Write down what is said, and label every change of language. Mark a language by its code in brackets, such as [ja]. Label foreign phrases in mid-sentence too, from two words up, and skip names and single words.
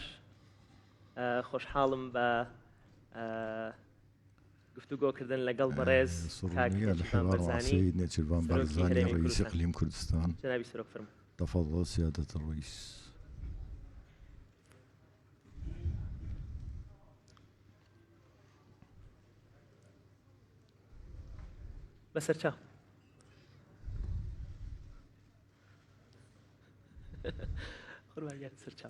[ckb] خۆشحاڵم بە گفتوگۆکردن لەگەڵ بەڕێز [ar] سرورية الحوار مع السيد نيتشرفان بارزاني رئيس إقليم كردستان. [ckb] جنابی سەرۆک فەرموو. [ar] تفضل سيادة الرئيس. [ckb] بەسەر چاو. خۆربارگیان سەر چاو.